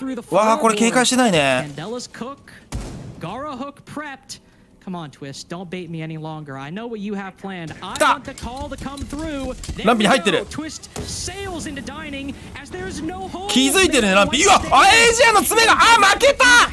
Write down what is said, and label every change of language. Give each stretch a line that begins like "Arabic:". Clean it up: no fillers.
Japanese: わあこれ警戒してないね。
English: Gara hook prepped. Come on, Twist. Don't bait me any longer. I know what you have planned. I want the call to come through.
Japanese: ランピに入ってる。
English: Twist sails into dining as there's no hole.
Japanese: 気づいてるねランピ。うわ、エイジアンの爪が負けた。